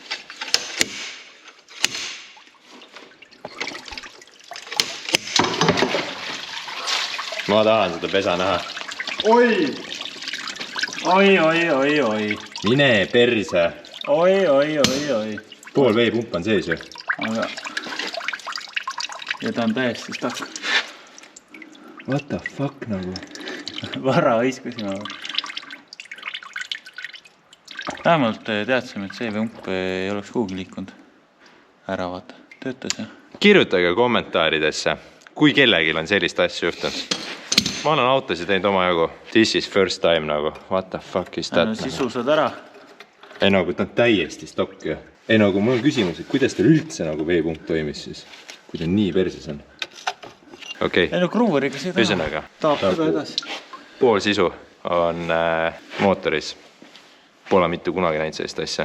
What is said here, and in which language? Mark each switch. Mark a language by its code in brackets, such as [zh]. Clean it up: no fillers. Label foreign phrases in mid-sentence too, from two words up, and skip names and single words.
[et] Ma tahan seda pesa näha. Oi! Mine perse. Oi. Pool veepump on sees ju. Aga... Ja ta on täiesti stak. [en] What the fuck nagu? [et] Vara hõiskusime. Vähemalt teadsime, et see veepump ei oleks kuhugi liikunud. Ära vaata, töötas ja. Kirjutage kommentaaridesse, kui kellelgi on sellist asja juhtunud. Ma olen autosid teinud oma jagu. [en] This is first time nagu. What the fuck is that? [et] Sisu saad ära. Ei nagu, ta on täiesti stokk ju. Ei nagu, mul on küsimus, et kuidas teil üldse nagu veepump toimis siis? Kui ta nii perses on. Okei. Ei no kruuveriga see taha. Ühesõnaga. Tahab seda edasi. Pool sisu on mootoris. Pole mitte kunagi näinud sellist asja.